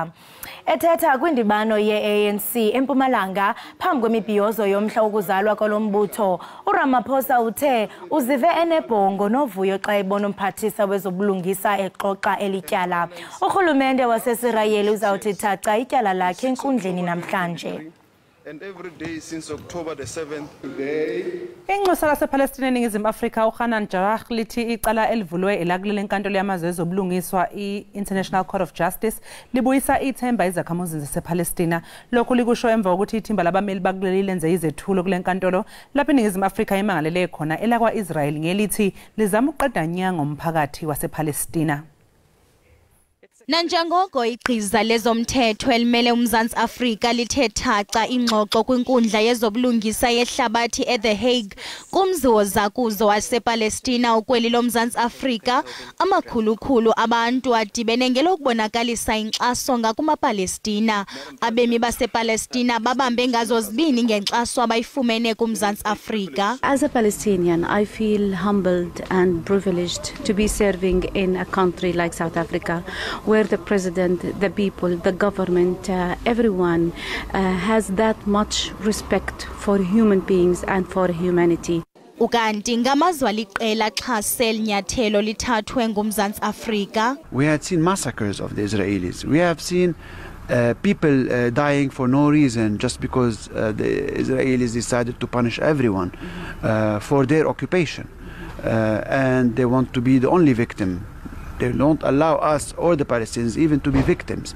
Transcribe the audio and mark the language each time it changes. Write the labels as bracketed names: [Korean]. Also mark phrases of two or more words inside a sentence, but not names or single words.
[Xhosa] Ethetha kwindibano ye-ANC eMpumalanga phambi kwemibhiyozo yomhla wokuzalwa kolombutho, uRamaphosa uthe uzive enebhongo novuyo xa ebona umphathisa wezobulungisa exoxa elityala. Urhulumente waseSirayeli uzawuthi thatha ityala lakhe enkundleni namhlanje. [English] And every day since October the 7th today. [Zulu] Inxusa lasePalestina eNingizimu Afrika uHanan Jarrah lithi icala elivulwe elakulele enkantolo yamazwe ezobulungiswa i-International Court of Justice libuyisa ithemba izakhamuzi zasePalestina. Lokhu likusho emva kokuthi ithimba labameli bakuleli lenze izethulo kule nkantolo lapho iNingizimu Afrika emangalele khona elakwa-Israel ngelithi lizama ukuqeda nya ngomphakathi wasePalestina. [Xhosa] Nanjengoko igqiza lezomthetho elimele uMzantsi Afrika lithe thaca ingxoxo kwinkundla yezobulungisa yehlabathi eThe Hague kumzi wozakuzo wasePalestina ukweli loMzantsi Afrika, amakhulukhulu abantu adibene ngelokubonakalisa inkxaso ngakumaPalestina. Abemi basePalestina babambe ngazo zibini ngenkxaso abayifumene kuMzantsi Afrika. [English] As a Palestinian, I feel humbled and privileged to be serving in a country like South Africa, where the president, the people, the government, everyone has that much respect for human beings and for humanity. [Xhosa] Ukanti ngamazwe aliqela xhase linyathelo lithathwe nguMzantsi Afrika. [English] We had seen massacres of the Israelis. We have seen people dying for no reason just because the Israelis decided to punish everyone for their occupation. And they want to be the only victim. They don't allow us or the Palestinians even to be victims.